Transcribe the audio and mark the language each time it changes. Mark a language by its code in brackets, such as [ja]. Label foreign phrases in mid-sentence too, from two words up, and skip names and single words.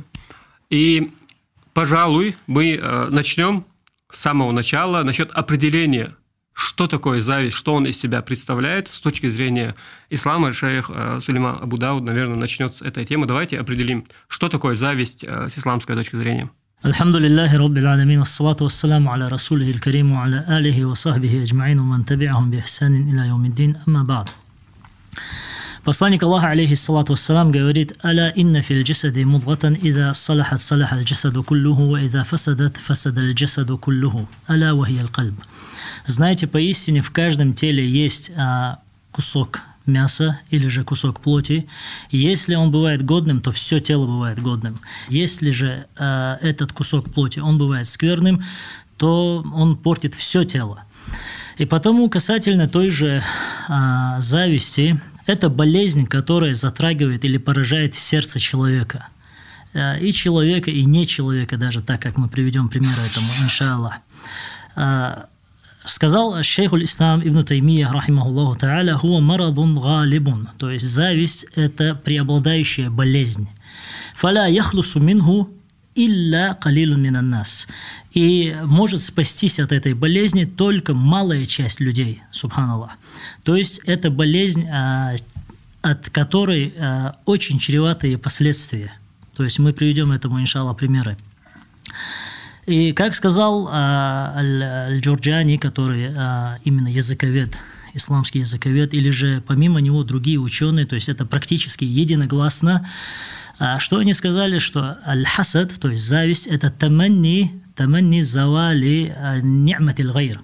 [ru] И, пожалуй, мы начнем с самого начала насчет определения, что такое зависть, что он из себя представляет с точки зрения ислама. Шейх Сулейман Абу Дауд, наверное, начнет с этой темы. Давайте определим, что такое зависть с исламской точки зрения. [ar] الحمد لله رب العالمين والصلاة والسلام على رسوله الكريم على آله وصحبه أجمعين من تبعهم بإحسان إلى يوم الدين أما بعد. [ru] Посланник Аллаха, [ar] عليه الصلاة والسلام, [ru] говорит: [ar] «ألا إن في الجسد مضغة إذا صلحت صلح الجسد كله وإذا فسدت فسد الجسد كله ألا وهي القلب». [ru] Знаете, поистине в каждом теле есть кусок мяса или же кусок плоти. И если он бывает годным, то все тело бывает годным. Если же этот кусок плоти, он бывает скверным, то он портит все тело. И потому касательно той же зависти, это болезнь, которая затрагивает или поражает сердце человека. И человека, и не человека даже, так как мы приведем пример этому, иншаллах. Сказал [ar] شيخ الإسلام [ru] ибн Таймия, [ar] رحمه الله تعالى, «هو مرض غالب», [ru] то есть зависть – это преобладающая болезнь. [ar] «فلا يخلص منه إلا قليل من الناس». [ru] И может спастись от этой болезни только малая часть людей, субханаллах. То есть это болезнь, от которой очень чреватые последствия. То есть мы приведем этому, иншаллах, примеры. И как сказал Аль-Джурджани, который именно языковед, исламский языковед, или же помимо него другие ученые, то есть это практически единогласно, что они сказали, что аль-хасад, то есть зависть, это [ar] تمني زوال نعمة الغير.